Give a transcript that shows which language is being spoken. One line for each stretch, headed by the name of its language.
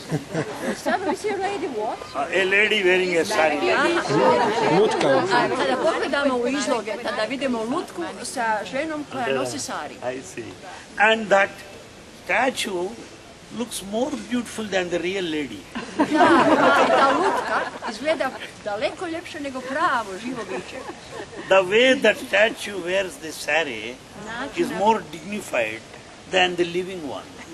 English: Sad we see a lady what? A lady wearing a sari.
Croatian: A kada pogledamo u izloge, tada vidimo lutku sa ženom koja nosi sari.
English: I see. And that statue looks more beautiful than the real lady.
Croatian: Ta lutka izgleda daleko ljepše nego pravo živo biće.
English: The way that statue wears the sari is more dignified than the living one.